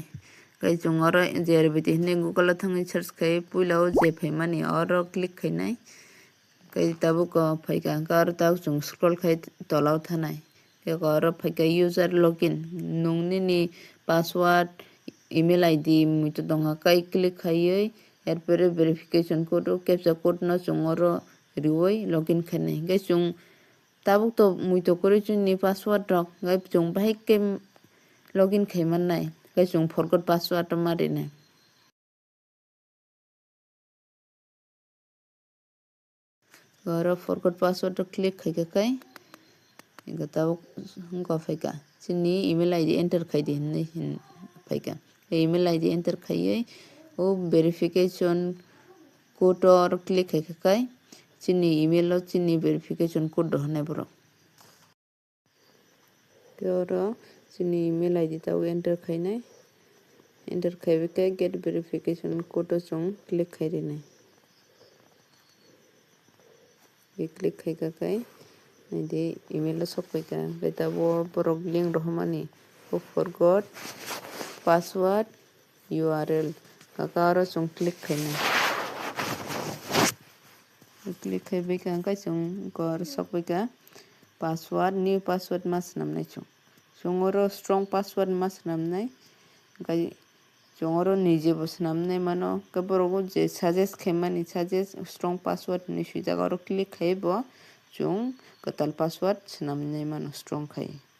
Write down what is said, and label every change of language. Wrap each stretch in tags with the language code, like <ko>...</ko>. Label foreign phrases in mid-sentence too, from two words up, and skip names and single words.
<trp>Kai chung oro jer bitini Google thangi search kai puilao je phai mani oro click kai nai. Kai tabuk phaika kar tabuk chung scroll khai tolau thanai ke kar phaika</trp> <en>user login</en> <trp>nungni ni</trp> <en>password email id</en> <trp>muito donga kai click khaioi erpore</trp> <en>verification code captcha code</en> <trp>no chungoro rioi login khanai ge chung tabuk to muito kori chung ni password rok gai chung bhai ke login khaiman nai gai chung</trp> <en>forgot password</en> <trp>mari nai garo</trp> <en>forgot password click</en> <trp>khai kai tabuk hungka phaika chini</trp> <en>email id enter</en> <trp>khai di hin phaika</trp> <en>email id enter</en> <trp>khai o</trp> <en>verification code</en> <trp>or click khai chini email o chini</trp> <en>verification code</en> <trp>honai bro oro chini</trp> <en>email id</en> <trp>taw enter khai nai enter khai kai</trp> <en>get verification code</en> <trp>chung click khai ri nai click khai kai Nidi email sok ka beta bo borok link rohmani o</trp> <en>forgot password URL</en> <trp>kakaro chung click khaina click khai beka ka chung kor sok ka</trp> <en>password new password</en> <trp>mas namnai chungoro</trp> <en>strong password</en> <trp>mas namnai kai chungoro nije bos namnai mano ka borok je suggest khaimani</trp> <en>suggest strong password</en> <trp>ni suijagoro click khaibo chung katal password namnai mano strong khai</trp>